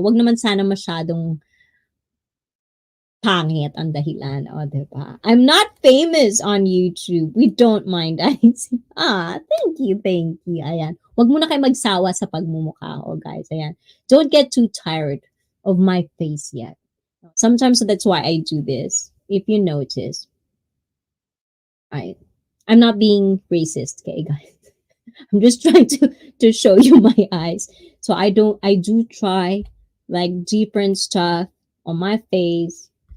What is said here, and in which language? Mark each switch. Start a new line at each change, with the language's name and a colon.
Filipino: Wag naman sana masyadong pangit ang dahilan. O, diba?
English: I'm not famous on YouTube. We don't mind. Thank you, thank you. Ayan.
Filipino: Wag muna kayo magsawa sa pagmumukha ko, guys. Ayan.
English: Don't get too tired of my face yet. Sometimes that's why I do this. If you notice. Right. I'm not being racist, okay, guys. I'm just trying to show you my eyes. So I do try like different stuff on my face.